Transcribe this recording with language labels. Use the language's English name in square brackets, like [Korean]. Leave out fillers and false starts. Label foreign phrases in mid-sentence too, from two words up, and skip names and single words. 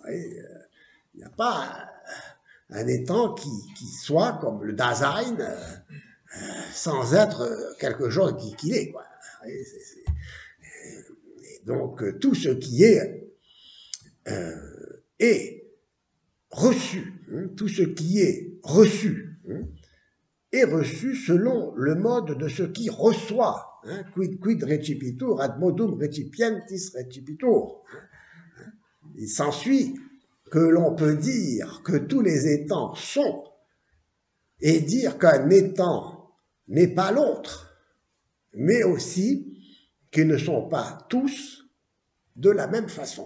[French] Il n'y a pas un étang qui soit comme le Dasein sans être quelque chose qui est. Quoi. Et donc tout ce qui est reçu, tout ce qui est reçu selon le mode de ce qui reçoit. [Latin] Quid recipitur ad modum recipientis recipitur. [French] Il s'ensuit que l'on peut dire que tous les étangs sont, et dire qu'un étang n'est pas l'autre, mais aussi qu'ils ne sont pas tous de la même façon.